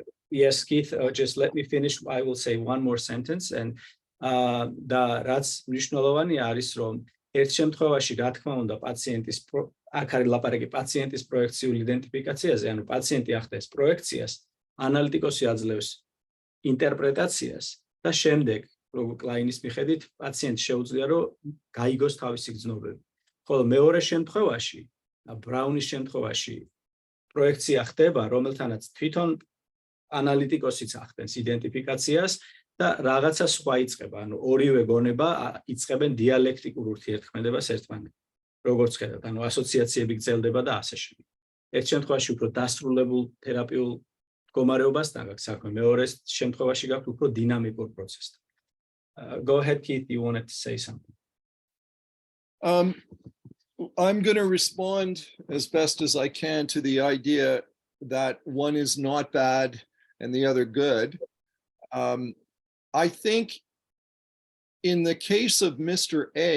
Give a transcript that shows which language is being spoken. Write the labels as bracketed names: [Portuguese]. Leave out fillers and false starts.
[English] Yes, Keith, just let me finish. I will say one more sentence and [Georgian] და რაც მნიშვნელოვანი არის რომ ერთ შემთხვევაში რა თქმა უნდა პაციენტის აქ არის ლაპარაკი პაციენტის პროექციული იდენტიფიკაციაზე, ანუ პაციენტი ახდენს პროექციას, ანალიტიკოსი აძლევს ინტერპრეტაციას და შემდეგ როგორც კლაინის მიხედვით პაციენტს შეუძლია რომ გაიგოს თავისი გრძნობები. ხოლო მეორე შემთხვევაში, ბრაუნის შემთხვევაში პროექცია ხდება, რომელთანაც თვითონ ანალიტიკოსიც ახდენს იდენტიფიკაციას და რაღაცა სხვა იწყება, ანუ ორივე გონება იწყებენ დიალექტიკურ ურთიერთქმედებას ერთმანეთთან. როგორც ხედავთ, ანუ ასოციაციები გრძელდება და ასე შემდეგ. ერთ შემთხვევაში უფრო დასრულებულ თერაპიულ მდგომარეობასთან გაქვს საქმე, მეორე შემთხვევაში გაქვს უფრო დინამიკურ პროცესთან. [English] Go ahead, Keith, you wanted to say something. I'm going to respond as best as I can to the idea that one is not bad and the other good. I think in the case of Mr.